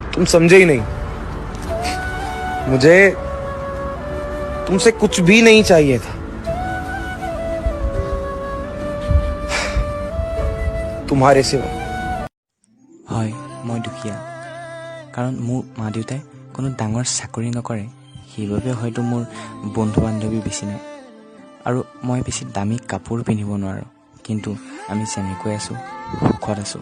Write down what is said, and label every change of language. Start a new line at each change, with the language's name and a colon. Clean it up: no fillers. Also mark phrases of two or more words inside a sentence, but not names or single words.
Hindi: तुम समझे ही नहीं। मुझे तुमसे कुछ भी नहीं चाहिए था, तुम्हारे सिवा।
Assamese: হয় মই দুখীয়া, কাৰণ মোৰ মা দেউতাই কোনো ডাঙৰ চাকৰি নকৰে, সেইবাবে হয়তো মোৰ বন্ধু বান্ধৱী বেছি নাই আৰু মই বেছি দামী কাপোৰ পিন্ধিব নোৱাৰোঁ, কিন্তু আমি যেনেকৈ আছোঁ সুখত আছোঁ।